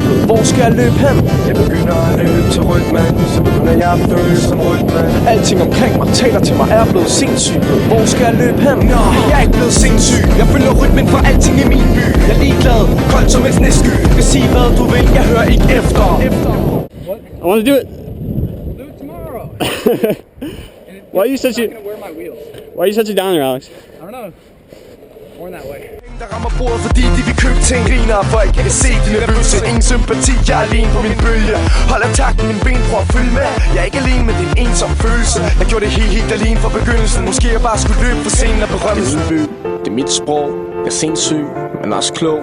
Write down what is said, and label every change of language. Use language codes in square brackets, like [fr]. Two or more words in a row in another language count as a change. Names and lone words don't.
[da] Hvor skal jeg løbe hen? Jeg begynder at løbe til rytmen, så begynder jeg at føle som rytmen. Alting omkring mig taler til mig, er blevet sindssygt. Hvor skal jeg løbe hen? Nå, jeg er ikke blevet sindssyg. Jeg følger rytmen for alting i min by. Jeg er ligeglad, koldt som en snesky. Vil sige hvad du vil, jeg hører ikke efter. [en] What? I want to do it. We'll do it tomorrow. Why are you such a... I'm not gonna wear my wheels. Why are you such a downer, Alex? I don't know. Born that way. [da] Der rammer bordet, fordi de vil købe ting. Griner for ikke, jeg kan se de nervøse. Ingen sympati, jeg er alene på min bølge. Holder takten, min ben prøver at følge med. Jeg er ikke alene med din ensom følelse. Jeg gjorde det helt alene fra begyndelsen. Måske jeg bare skulle løbe for scenen af berømmelsen. Det er min by, det er mit sprog. Jeg er sindssyg, men også klog.